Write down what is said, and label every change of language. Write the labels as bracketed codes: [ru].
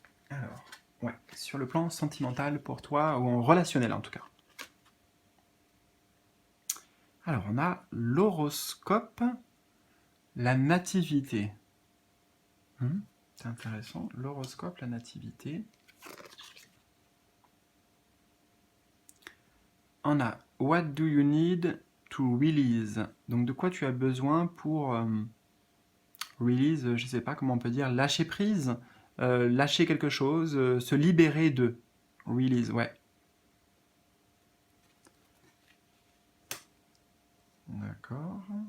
[fr] Alors, ouais, sur le plan sentimental pour toi, ou en relationnel en tout cas. Alors, on a l'horoscope, la nativité. C'est intéressant. L'horoscope, la nativité. On a [en] What do you need to release? [fr] Donc de quoi tu as besoin pour release, je sais pas comment on peut dire, lâcher prise, lâcher quelque chose, se libérer de. Release, ouais. D'accord.